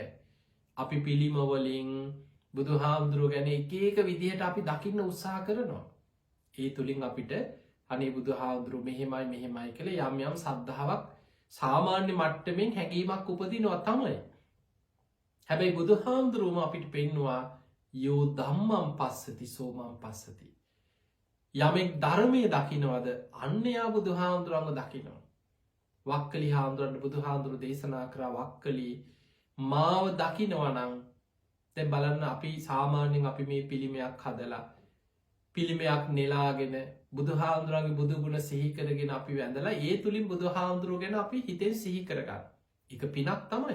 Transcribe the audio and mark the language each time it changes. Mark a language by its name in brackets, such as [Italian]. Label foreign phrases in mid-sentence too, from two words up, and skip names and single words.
[Sinhala] අපි පිළිමවලින් බුදු හාමුදුරුව ගැන එක විදිහට අපි දකින්න උත්සාහ කරනවා. ඒ තුළින් අපිට අනේ බුදු හාමුදුරුව මෙහෙමයි මෙහෙමයි කළ යම් යම් සද්ධාවක් සාමාන්‍ය මට්ටමෙන් හැඟීමක් උපදිනවා තමයි. හැබැයි බුදු හාමුදුරුවම අපිට පෙන්නවා [Pali] යෝ දම්මම් පස්සති සෝමම් පස්සති. [Sinhala] යමෙක් ධර්මය දකිනවද අන්නයා බුදු හාමුදුරුවන්ව දකිනවා. වක්කලි හාමුදුරන්ට බුදු හාමුදුරු දේශනා කරා වක්කලී මාව දකිනවනං තැ බලන්න අපි සාමාන්‍යෙන් අපි මේ පිළිමයක් හදලා පිළිමයක් නෙලාගෙන බුදු හාමුදුරන්ගේ බුදුගුණ සිහිකරගෙන අපි වැඳලා ඒ තුළින් බුදු හාමුදුරුව ගැන අපි හිතෙන් සිහි කරගන්න එක පිනක් තමයි.